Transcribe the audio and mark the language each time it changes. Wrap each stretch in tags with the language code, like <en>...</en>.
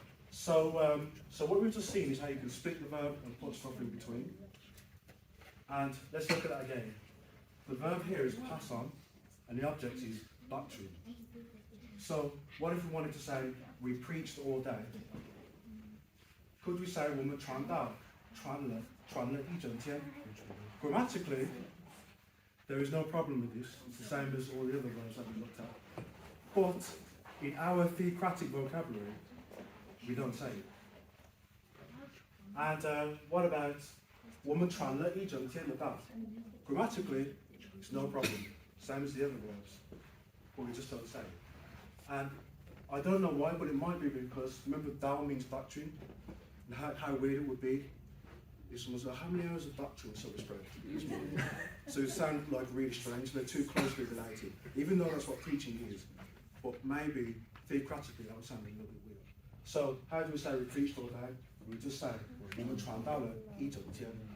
<en>So what we've just seen is how you can split the verb and put stuff in between. And let's look at that again. The verb here is pass on, and the object is doctrine. So what if we wanted to say we preached all day? Could we say</en> <zh>我们传道传了一整天?</zh> <en>Grammatically, there is no problem with this. It's the same as all the other verbs that we looked at. But in our theocratic vocabulary, we don't say it. And what about</en> <zh>我们传了一整天的道?</zh> <en>Grammatically, it's no problem. Same as the other verbs. But we just don't say it. And I don't know why, but it might be because, remember, Dao means doctrine. And how weird it would be if someone said, how many hours of doctrine so to spread? So it sounds like really strange. They're too closely related, even though that's what preaching is. But maybe theocratically that would sound a little bit weird. So how do we say we preached all day? We just say</en> <zh>我们传道了一整天.</zh>